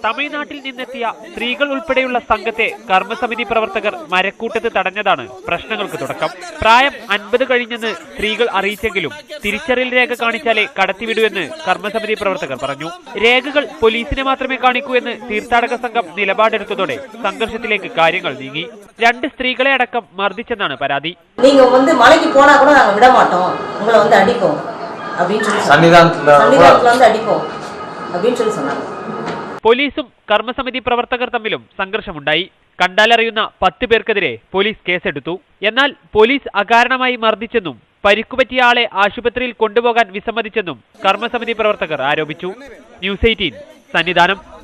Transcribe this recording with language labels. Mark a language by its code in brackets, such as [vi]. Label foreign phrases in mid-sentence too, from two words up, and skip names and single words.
[ml] തമിഴ്നാട്ടിൽ നിന്നെത്തിയ സ്ത്രീകൾ ഉൾപ്പെടെയുള്ള സംഘത്തെ കർമ്മസമിതി പ്രവർത്തകർ മരക്കൂട്ടത്ത് തടഞ്ഞതാണ് പ്രശ്നങ്ങൾക്ക് തുടക്കം. പ്രായം 50 കഴിഞ്ഞെന്ന് സ്ത്രീകൾ അറിയിച്ചെങ്കിലും തിരിച്ചറിയൽ രേഖ കാണിച്ചാലേ കടത്തിവിടൂവെന്ന് കർമ്മസമിതി പ്രവർത്തകർ പറഞ്ഞു. രേഖകൾ പോലീസിനെ മാത്രമേ കാണിക്കൂ എന്ന് തീർത്ഥാടക സംഘം നിലപാടെടുത്തതോടെ സംഘർഷത്തിലേക്ക് കാര്യങ്ങൾ നീങ്ങി. 2 സ്ത്രീകളെ അടക്കം മർദ്ദിച്ചെന്നാണ് പരാതി. [ta] மலைக்கு போனா கூட நாங்க விட மாட்டோம், உங்களை அடிப்போம் அப்படின்னு சொல்லி சன்னிதானத்துல அடிப்போம் அப்படின்னு சொல்லி சொன்னாங்க. [ml] പോലീസും കർമ്മസമിതി പ്രവർത്തകർ തമ്മിലും സംഘർഷമുണ്ടായി. കണ്ടാലറിയുന്ന 10 പേർക്കെതിരെ പോലീസ് കേസെടുത്തു. എന്നാൽ പോലീസ് അകാരണമായി മർദ്ദിച്ചെന്നും പരിക്കുപറ്റിയ ആളെ ആശുപത്രിയിൽ കൊണ്ടുപോകാൻ വിസമ്മതിച്ചെന്നും കർമ്മസമിതി പ്രവർത്തകർ ആരോപിച്ചു. ന്യൂസ് 18 സന്നിധാനം.